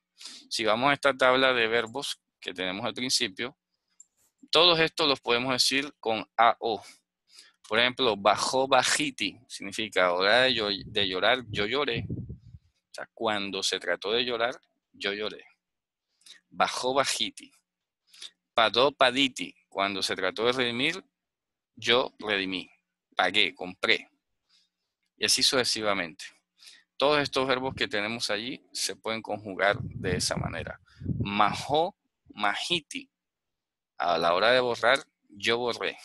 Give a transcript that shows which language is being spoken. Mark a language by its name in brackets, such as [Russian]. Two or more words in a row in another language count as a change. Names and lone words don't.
[Spanish] Si vamos a esta tabla de verbos que tenemos al principio, todos estos los podemos decir con AO. Por ejemplo, [Hebrew] בכה בכיתי, [Spanish] significa hora de llorar, yo lloré. O sea, cuando se trató de llorar, yo lloré. [Hebrew] בכה בכיתי. פדה פדיתי, [Spanish] cuando se trató de redimir, yo redimí. Pagué, compré. Y así sucesivamente. Todos estos verbos que tenemos allí se pueden conjugar de esa manera. [Hebrew] מחה, מחיתי. [Spanish] A la hora de borrar, yo borré.